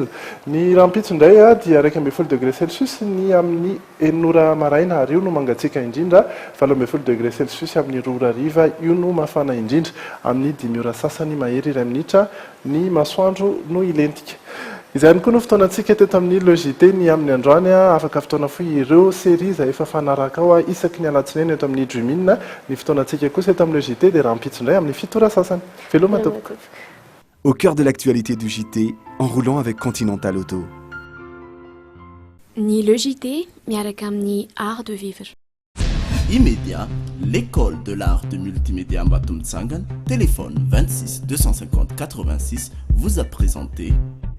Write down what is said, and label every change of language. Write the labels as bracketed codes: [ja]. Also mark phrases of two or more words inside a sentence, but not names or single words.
[mg] Ny rahampitso indray dia 12 [fr] degré Celsius [mg] ny amin'ny 9 ora maraina ary io no mangatsika indrindra, 12 [fr] degré Celsius [mg] amin'ny 2 ora hariva io no mafana indrindra, amin'ny 10 ora sasany mahery iray minitra ny masoandro no ilentika. Izany koa no fotoanantsika teto amin'ny logité ny amin'ny androany afaka fotoana foy ireo série izay efa fanaraka ao isaky ny alatsinainy eto amin'ny Dreamina. Ny fotoanantsika kosa eto amin'ny logité dia rahampitso indray amin'ny 7 ora sasany. Veloma tompoko. [fr] Au cœur de l'actualité du JT, en roulant avec Continental Auto. [mg] Ni le JT, miaraka amin'ny [fr] art de vivre. Immédiat, l'école de l'art de multimédia Mbatomtsangan, téléphone 26 250 86, vous a présenté